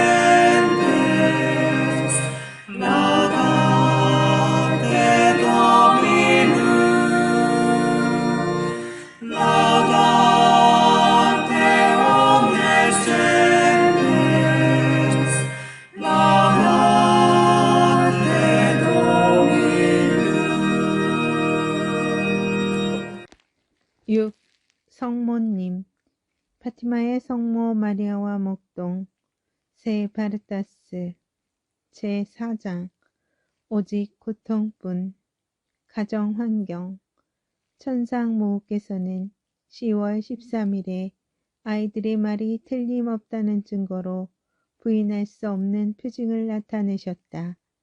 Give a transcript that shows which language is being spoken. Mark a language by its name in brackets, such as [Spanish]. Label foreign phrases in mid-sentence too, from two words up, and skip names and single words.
[Latin] gentes, laudate Dominum, laudate omnes gentes, laudate Dominum. 6. [Korean] 성모님 파티마의 성모 마리아와 목동 세 바르타스 제4장 오직 고통뿐 가정환경 천상모호께서는 10월 13일에 아이들의 말이 틀림없다는 증거로 부인할 수 없는 표징을 나타내셨다.